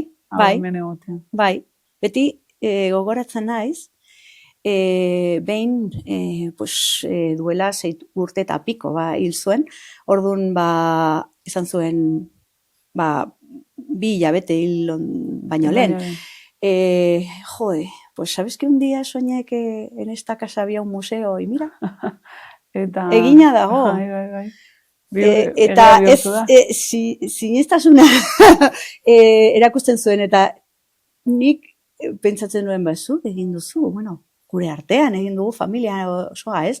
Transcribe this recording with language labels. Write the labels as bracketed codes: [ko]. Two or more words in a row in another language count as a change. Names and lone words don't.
[eu] Bai, beti gogoratzen naiz, behin duela 6 urte eta piko hil zuen, orduan izan zuen 2 hilabete hil baino lehen. [es] Pues sabes que un día soñé que en esta casa había un museo, y mira, [eu] egina dago. Eta sinestasuna erakusten zuen, eta nik pentsatzen nuen egin duzu, gure artean, egin dugu familia osoa, ez?